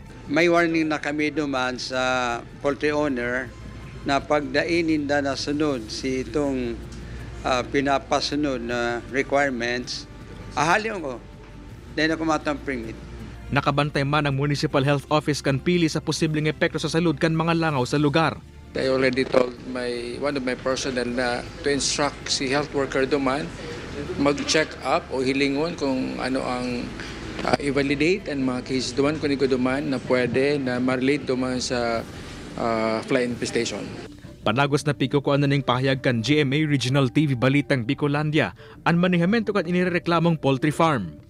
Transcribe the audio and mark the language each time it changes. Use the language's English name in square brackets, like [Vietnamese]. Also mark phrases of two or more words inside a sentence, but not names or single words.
[Bikol] May warning na kami duman sa [English] poultry owner [Bikol] na pagdainin na sunod si itong pinapasunod na requirements, ahalin ko dahil ako matang permit. Nakabantay man ang Municipal Health Office kan Pili sa posibleng epekto sa salud kan mga langaw sa lugar. [English] I already told one of my personnel [Bikol] na [English] to instruct [Bikol] si [English] health worker [Bikol] duman mag-check up o hilingon kung ano ang i-validate ang mga cases duman kung iko duman na pwede na ma-relate duman sa [English] fly infestation. [Bikol] Panagos na piko ko ning pahayag kan GMA Regional TV Balitang Bicolandia ang manihamento kan inireklamong poultry farm.